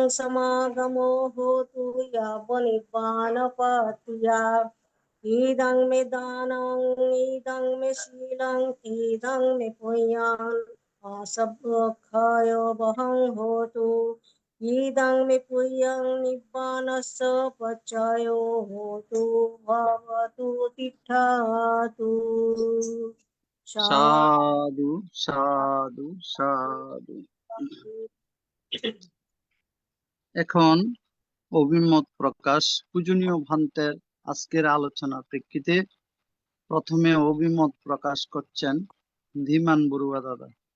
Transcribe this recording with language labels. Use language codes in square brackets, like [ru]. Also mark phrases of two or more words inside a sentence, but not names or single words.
[pi] समागमो होतु यावनिर्वाणपत्या इदं मे दानं इदं मे शीलं इदं मे पुण्यं असभ्यक्षय वहं होतु इदं मे पुण्यं निब्बानस्य पचयो होतु भवतु तिष्ठतु [bn] সাধু সাধু সাধু। এখন অভিমত প্রকাশ। পূজনীয় ভান্তের আজকের আলোচনার প্রেক্ষিতে প্রথমে অভিমত প্রকাশ করছেন ধীমান বড়ুয়া দাদা।